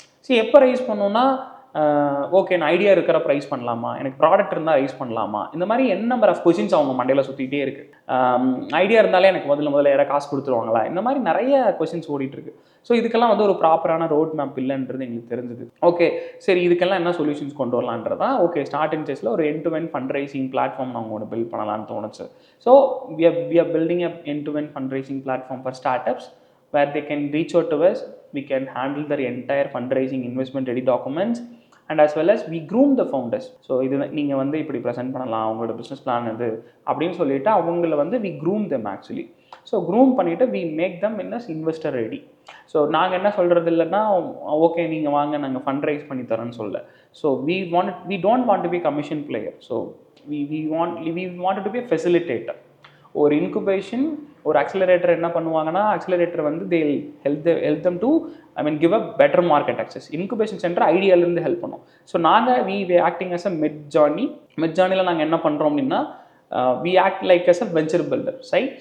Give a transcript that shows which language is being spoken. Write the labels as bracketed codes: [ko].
[ta] சரி, எப்போ ரைஸ் பண்ணணும்னா ஓகே நான் ஐடியா இருக்கிற ரைஸ் பண்ணலாமா, எனக்கு ப்ராடக்ட் இருந்தால் ரைஸ் பண்ணலாமா, இந்த மாதிரி என்ன [en] number of questions [ta] அவங்க மண்டையில் சுற்றிக்கிட்டே இருக்குது. ஐடியா இருந்தாலே எனக்கு முதல்ல யாராவது காசு கொடுத்துருவாங்களா, இந்த மாதிரி நிறைய கொஷின்ஸ் ஓடிட்டுருக்கு. ஸோ இதுக்கெல்லாம் வந்து ஒரு ப்ராப்பரான ரோட் மேப் இல்லைன்றது எங்களுக்கு தெரிஞ்சுது. ஓகே சரி, இதுக்கெல்லாம் என்ன சொல்யூஷன்ஸ் கொண்டு வரலான்றதா ஓகே ஸ்டார்டிங் ஸ்டேஜில் ஒரு [en] end to end fund raising platform [ta] நாங்கள் ஒன்று பில்ட் பண்ணலான்னு தோணுச்சு. [en] So we are building a end-to-end fundraising platform for startups where they can reach out to us. We can handle their entire fundraising investment ready documents and as well as we groom the founders. [ta] So இது நீங்கள் வந்து இப்படி present பண்ணலாம், அவங்களோட business plan இது அப்படின்னு சொல்லிட்டு அவங்கள வந்து [en] we groom them actually. So [ta] groom பண்ணிவிட்டு [en] we make them in as investor ready. [ta] So நாங்கள் என்ன சொல்கிறது இல்லைன்னா ஓகே நீங்கள் வாங்க நாங்கள் ஃபண்ட் ரைஸ் பண்ணி தரோன்னு சொல்ல. So [en] we don't want to be commission player. [ta] So [en] we wanted to be a facilitator. [ta] ஒரு இன்குபேஷன் ஒரு அக்ஸலரேட்டர் என்ன பண்ணுவாங்கன்னா, [en] Accelerator வந்து they help them to give a better market access. Incubation centre [ta] ஐடியாலேருந்து help பண்ணும். [en] so நாங்கள் we acting as a mid ஜார்னியில் [ta] நாங்கள் என்ன பண்ணுறோம் அப்படின்னா, [en] We act like as a venture builder side.